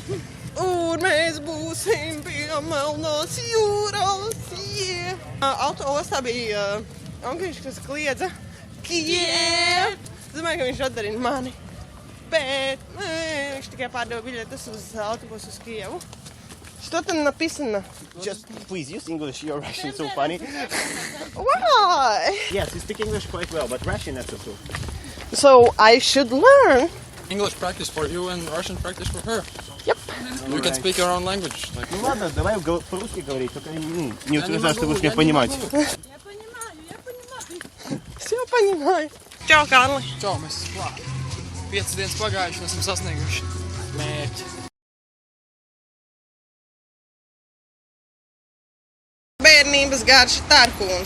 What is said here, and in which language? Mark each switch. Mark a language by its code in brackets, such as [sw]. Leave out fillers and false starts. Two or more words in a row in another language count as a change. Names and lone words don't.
[lv] Un mēs būsim pie Melnās jūras, yeah! Autoostā bija Angliņš, kas kliedza Kiev! Es domāju, ka viņš atdarina mani. Bet viņš tikai pārdeva biļetes uz autobusu uz Kievu. [ru] Что там написано? [en] Just please use English. Your Russian is so funny. Why? Yes, you speak English quite well, but Russian not so cool. So I should learn. English practice for you and Russian practice for her. Yep. You can speak your own language. Like... [ru] Ну ладно, давай по-русски говорить, только не утверждай, что будешь меня понимать. [lv] Es jau paņemāju. Čau, Kārli. Čau, mēs esam klāt. 5 dienas pagājuši, esam sasnieguši mērķi. Bērnības garša tarkūns.